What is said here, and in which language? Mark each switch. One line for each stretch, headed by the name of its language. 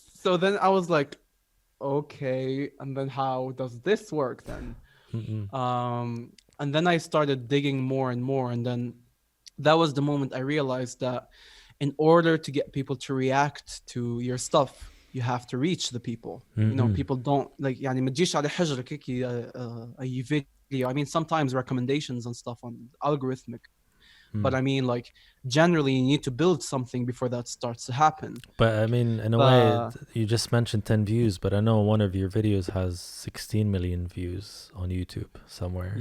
English: So then I was like, okay, and then how does this work then? Mm-mm. And then I started digging more and more, and then that was the moment I realized that in order to get people to react to your stuff, you have to reach the people. You know, Mm-mm. people don't like
Arabic: يعني ما تجيش على حجرك هيك أي video.
English: I mean, sometimes recommendations and stuff on algorithmic, but I mean, like, generally you need to build something before that starts to happen. But I mean, in a way, you just mentioned 10 views, but I know one of your videos has 16 million views on YouTube somewhere.